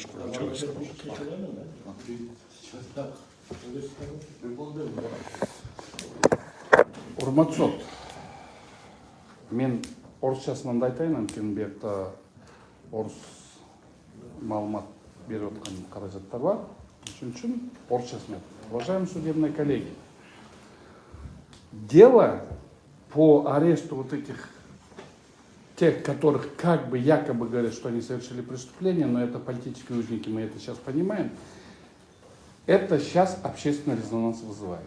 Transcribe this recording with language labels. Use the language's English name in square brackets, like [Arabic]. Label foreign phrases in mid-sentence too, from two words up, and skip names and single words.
[Kyrgyz] Урматтуу сот. Мен орысчасынан да айтайын, анткени бuyerda орус маалымат берип аткан каражаттар бар. Ошон үчүн орысчасын айтам. [Russian] Уважаемые судебные коллеги, дело по аресту вот этих тех, которых как бы якобы говорят, что они совершили преступление, но это политические узники, мы это сейчас понимаем, это сейчас общественный резонанс вызывает.